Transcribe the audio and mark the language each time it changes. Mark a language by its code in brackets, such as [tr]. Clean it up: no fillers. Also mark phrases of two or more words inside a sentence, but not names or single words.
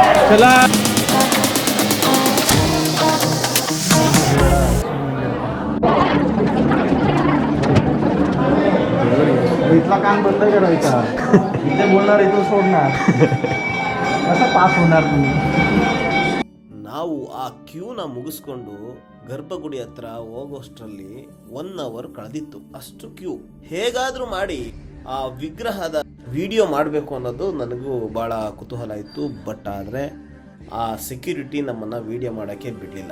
[mr] चला इथला कान बंद करायचा इथे बोलणार इथून सोडणार कसं पास होणार तुम्ही [kn] ನಾವು ಆ ಕ್ಯೂನ ಮುಗಿಸ್ಕೊಂಡು ಗರ್ಭಗುಡಿ ಹತ್ರ ಹೋಗೋಷ್ಟರಲ್ಲಿ 1 ಅವರ್ ಕಳೆದಿತ್ತು. ಅಷ್ಟು ಕ್ಯೂ. ಹೇಗಾದ್ರೂ ಮಾಡಿ ಆ ವಿಗ್ರಹದ ವಿಡಿಯೋ ಮಾಡಬೇಕು ಅನ್ನೋದು ನನಗೂ ಭಾಳ ಕುತೂಹಲ ಇತ್ತು. ಬಟ್ ಆದರೆ ಆ ಸೆಕ್ಯೂರಿಟಿ ನಮ್ಮನ್ನು ವಿಡಿಯೋ ಮಾಡೋಕ್ಕೆ ಬಿಡಲಿಲ್ಲ.